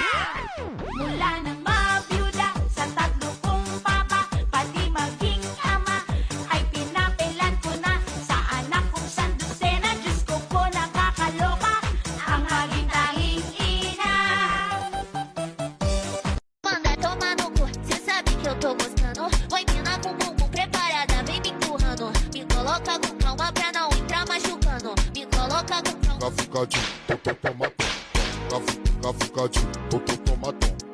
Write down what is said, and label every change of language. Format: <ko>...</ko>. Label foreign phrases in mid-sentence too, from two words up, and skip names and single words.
<tl>Mula nang mabiyuda sa tatlo kong papa, pati maging ama, ay pinapilan ko na sa anak kong sandusena. Diyos ko po nakakaloka, ang aking tanging ina!</tl> <pt>Manda tomar no cu, cê sabe que eu tô gostando. Vai mina com bumbum preparada, vem me empurrando. Me coloca com calma pra não entrar machucando. Me coloca com calma. Cafucadinho, tomatom. Cafucadinho, tomatom.</pt>